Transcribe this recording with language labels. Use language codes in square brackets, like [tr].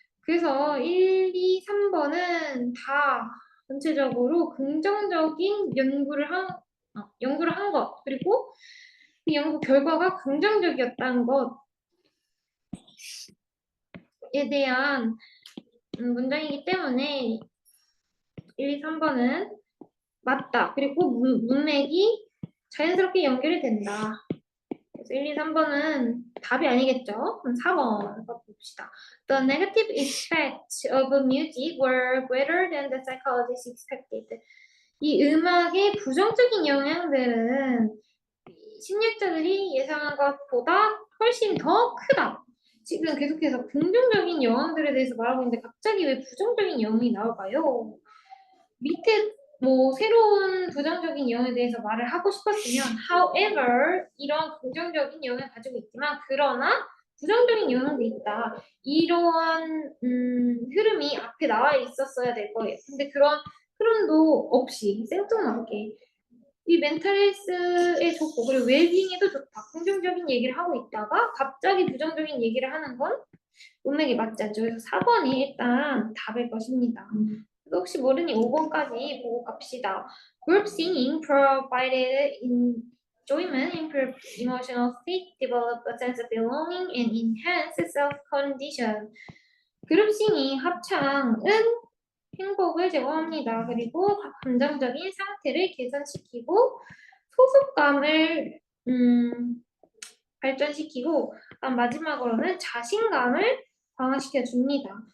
[ko] 그래서 1, 2, 3번은 다 전체적으로 긍정적인 연구를 한 것, 그리고 그 연구 결과가 긍정적이었다는 것에 대한 문장이기 때문에 1, 2, 3번은 맞다. 그리고 문맥이 자연스럽게 연결이 된다. 그래서 1, 2, 3번은 답이 아니겠죠? 그럼 4번 봅시다. [en] The negative effects of music were greater than the psychologists expected. [ko] 이 음악의 부정적인 영향들은 심리학자들이 예상한 것보다 훨씬 더 크다. 지금 계속해서 긍정적인 영향들에 대해서 말하고 있는데 갑자기 왜 부정적인 영향이 나올까요? 밑에 뭐 새로운 부정적인 영향에 대해서 말을 하고 싶었으면 however 이런 긍정적인 영향을 가지고 있지만 그러나 부정적인 영향도 있다. 이러한 흐름이 앞에 나와 있었어야 될 거예요. 근데 그런 흐름도 없이 생뚱맞게 이 멘탈 헬스에 좋고 그리고 웰빙에도 좋다. 긍정적인 얘기를 하고 있다가 갑자기 부정적인 얘기를 하는 건 문맥이 맞지 않죠. 그래서 4번이 일단 답일 것입니다. 혹시 모르니 5번까지 보고 갑시다. [en] Group singing provided enjoyment, improved emotional state, developed a sense of belonging, and enhanced self-condition. [ko] 그룹 싱잉 합창은 행복을 제공합니다. 그리고 감정적인 상태를 개선시키고 소속감을 발전시키고 마지막으로는 자신감을 강화시켜 줍니다.